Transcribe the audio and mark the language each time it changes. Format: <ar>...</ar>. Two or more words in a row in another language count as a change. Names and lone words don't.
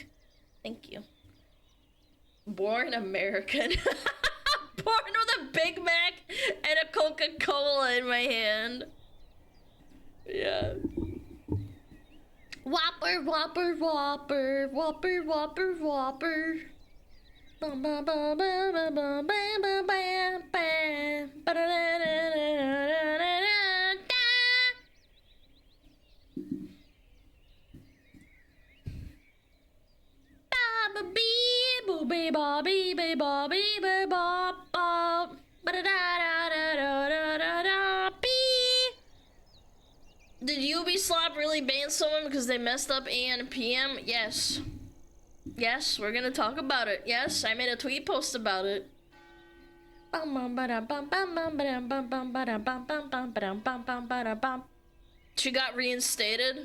<en>Thank you. Born American. Born with a Big Mac and a Coca-Cola in my hand. Yeah. Whopper, whopper, whopper, whopper, whopper, whopper. Bum, bum, bum, bum, bum, bum, bam, bam, bam, bam. Ba-da-da-da-da-da-da-da-da. Ba-ba-bee, boo-bee, ba-bee, bee, ba-bee, bee, ba-ba. Ba-da-da-da-da-da-da-da-da. Bee. Did UBISLOP really ban someone because they messed up AM and PM? Yes. Yes, we're gonna talk about it. Yes, I made a tweet post about it. She got reinstated?</en>